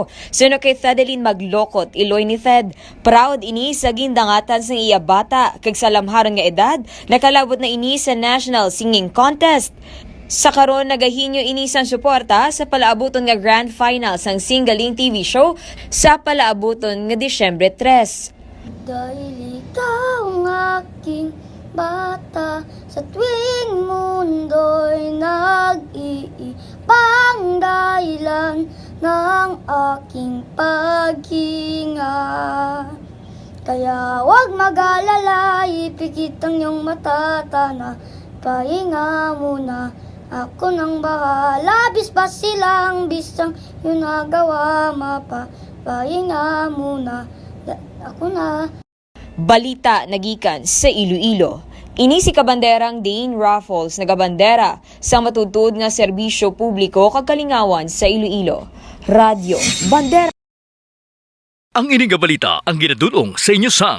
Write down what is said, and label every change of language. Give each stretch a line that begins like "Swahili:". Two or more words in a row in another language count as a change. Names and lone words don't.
Hiligaynon: Suno kay Thedeline maglokot, iloy ni Thed. Proud ini sa gindangatan sang iya bata kag sa lamharon nga edad, nakalabot na ini sa National Singing Contest. Sa karon nagahinyo inisang suporta sa palaabuton nga Grand Final sang Singaling TV show sa palaabuton nga Disyembre 3.
Filipino: Dahil ikaw ang aking bata, sa tuwing mundo'y nag-iibang dahilan ng aking paghinga. Kaya huwag mag-alala, ipikit ang iyong matatana, pahinga muna. Ako nang bahala, bisbas silang bisang yung nagawa, mapapahinga muna. Ako na.
Hiligaynon: Balita nagikan sa Iloilo. Ini si kabanderang Dane Raffles nagabandera sa matutud nga serbisyo publiko kag kalingawan sa Iloilo. Radyo Bandera. Ang ining nga balita ang ginadulong sa inyo sang